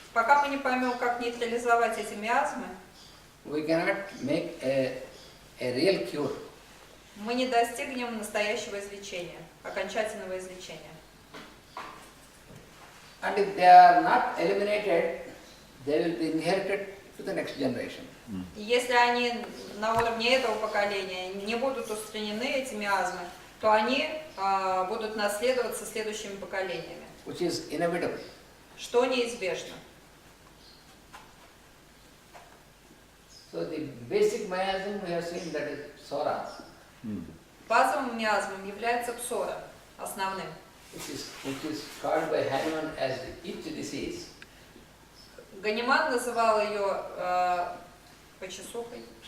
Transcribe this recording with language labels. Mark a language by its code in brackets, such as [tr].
[ru] Пока мы не поймем, как нейтрализовать эти миазмы, [en] we cannot make a real cure. [ru] мы не достигнем настоящего излечения, окончательного излечения. [en] And if they are not eliminated, they will be inherited to the next generation. [ru] И если они на уровне этого поколения не будут устранены, эти миазмы, то они будут наследоваться следующими поколениями, [en] Which is inevitable. [ru] что неизбежно. [en] So the basic miasm we have seen, that is psora, [ru] Базовым миазмом является псора, основным. [en] which is called by Hanuman as the itch disease. [ru] Ганиман называл ее почесухой.